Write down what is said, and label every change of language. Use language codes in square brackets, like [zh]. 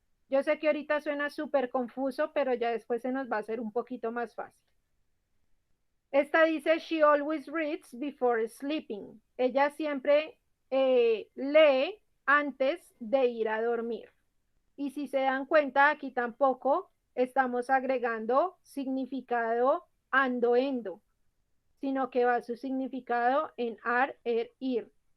[es] Yo sé que ahorita suena súper confuso, pero ya después se nos va a hacer un poquito más fácil. Esta dice, [en] she always reads before sleeping. [es] Ella siempre lee antes de ir a dormir. Y si se dan cuenta, aquí tampoco estamos agregando significado ando, endo, sino que va su significado en ar, ir.